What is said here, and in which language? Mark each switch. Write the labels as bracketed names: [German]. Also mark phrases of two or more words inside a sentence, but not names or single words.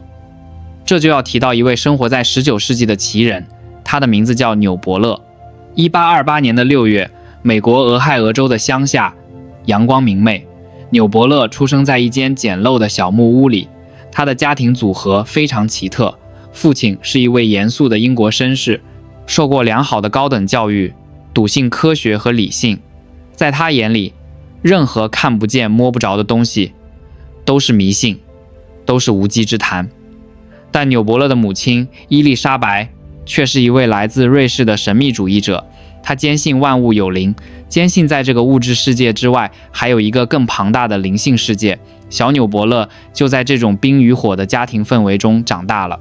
[Chinese] 這就要提到一位生活在19世紀的奇人，他的名字叫紐伯勒。1828年的6月，美國俄亥俄州的鄉下，陽光明媚， 紐伯勒出生在一間簡陋的小木屋裡，他的家庭組合非常奇特。父親是一位嚴肅的英國紳士，受過良好的高等教育，篤信科學和理性。在他眼裡，任何看不見摸不着的東西都是迷信，都是無稽之談。但紐伯勒的母親伊麗莎白卻是一位來自瑞士的神秘主義者，她堅信萬物有靈，堅信在這個物質世界之外還有一個更龐大的靈性世界。小紐伯勒就在這種冰與火的家庭氛圍中長大了。